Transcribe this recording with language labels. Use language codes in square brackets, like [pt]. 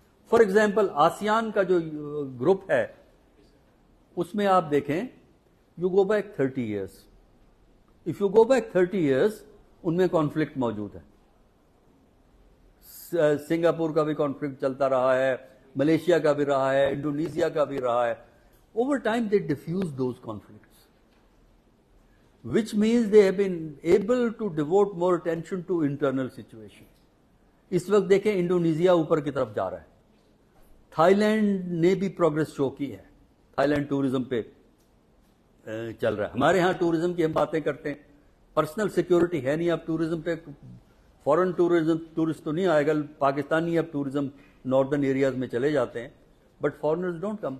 [ur] For example ASEAN کا جو group ہے اس میں آپ دیکھیں [en] You go back 30 years. If you go back 30 years [ur] ان میں کانفلکٹ موجود ہے. سنگاپور کا بھی کانفلکٹ چلتا رہا ہے، ملیشیا کا بھی رہا ہے، انڈونیشیا کا بھی رہا ہے. [en] Over time they diffuse those conflicts which means they have been able to devote more attention to internal situation. [ur] اس وقت دیکھیں انڈونیشیا اوپر کی طرف جا رہا ہے، تھائی لینڈ نے بھی پروگرس شو کی ہے، تھائی لینڈ ٹورزم پہ چل رہا ہے. ہمارے ہاں ٹورزم کی ہم باتیں کرتے ہیں، پرسنل سیکورٹی ہے نہیں. اب ٹورزم پہ فورن ٹورسٹ تو نہیں آئے گا، پاکستانی اب ٹورزم ناردرن ایریاز میں چلے جاتے ہیں، [en] But foreigners don't come.